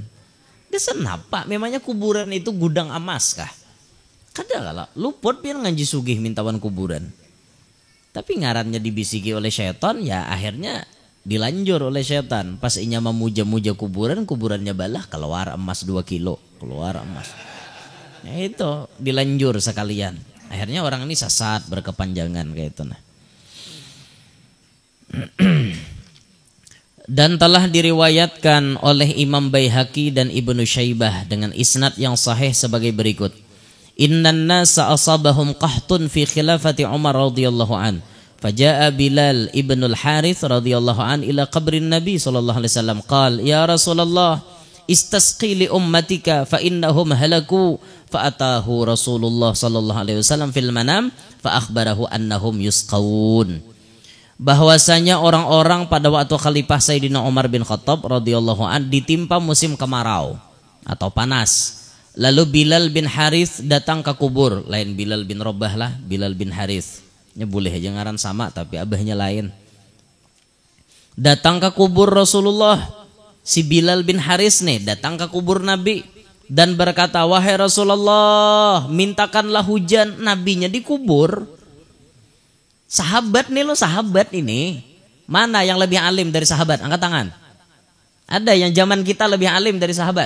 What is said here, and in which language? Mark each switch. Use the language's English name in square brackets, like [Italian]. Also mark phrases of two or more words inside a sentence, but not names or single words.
[Indonesian] Kesan apa? [Banjar] Memangnya kuburan itu gudang emas kah? Kada kalau luput pian ngaji sugih mintawan kuburan. Tapi ngarannya dibisiki oleh syaitan ya akhirnya dilanjur oleh syaitan. Pas inya memuja-muja kuburannya balah keluar emas 2 kilo, keluar emas. Ya itu dilanjur sekalian. Akhirnya orang ini sesat berkepanjangan kayak itu nah. [Indonesian] Dan telah diriwayatkan oleh Imam Baihaqi dan Ibnu Syaibah dengan isnad yang sahih sebagai berikut. [Arabic] إن الناس أصابهم قحط في خلافة عمر رضي الله عنه. فجاء بلال بن الحارث رضي الله عنه إلى قبر النبي صلى الله عليه وسلم قال يا رسول الله استسق لأمتك فإنهم هلكوا فأتاه رسول الله صلى الله عليه وسلم في المنام فأخبره أنهم يسقون. [Indonesian] Bahwasanya orang-orang pada waktu Khalifah Sayyidina Umar bin Khattab [Arabic] رضي الله عنه [Indonesian] ditimpa musim kemarau atau panas. Lalu Bilal bin Harith datang ke kubur, lain Bilal bin Rabah lah, Bilal bin Harith. [Banjar] Ini boleh aja ngaran sama tapi abahnya lain. Datang ke kubur Rasulullah. [Indonesian] Si Bilal bin Harith nih datang ke kubur Nabi dan berkata, "Wahai Rasulullah, mintakanlah hujan." Nabinya dikubur. Sahabat nih lo, sahabat ini. Mana yang lebih alim dari sahabat? Angkat tangan. Ada yang zaman kita lebih alim dari sahabat?